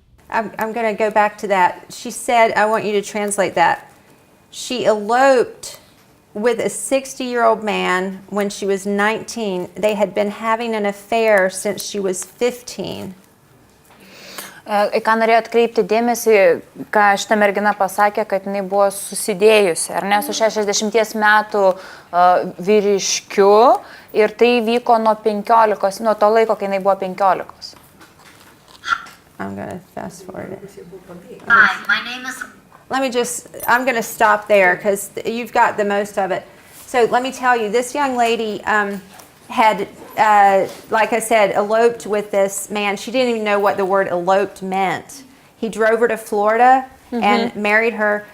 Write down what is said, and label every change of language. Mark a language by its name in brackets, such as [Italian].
[English] I'm going to go back to that. She said, I want you to translate that. She eloped with a 60-year-old man when she was 19. They had been having an affair since she was 15. [Lithuanian] Ką norėjau atkreipti dėmesį, ką šita mergina pasakė, kad jinai buvo susidėjusi, ar ne, su 60 metų vyriškiu ir tai vyko nuo to laiko, kai jinai buvo 15. [English] I'm going to fast forward it. Hi, my name is... I'm going to stop there because you've got the most of it. So let me tell you, this young lady had, like I said, eloped with this man. She didn't even know what the word eloped meant. He drove her to Florida and married her.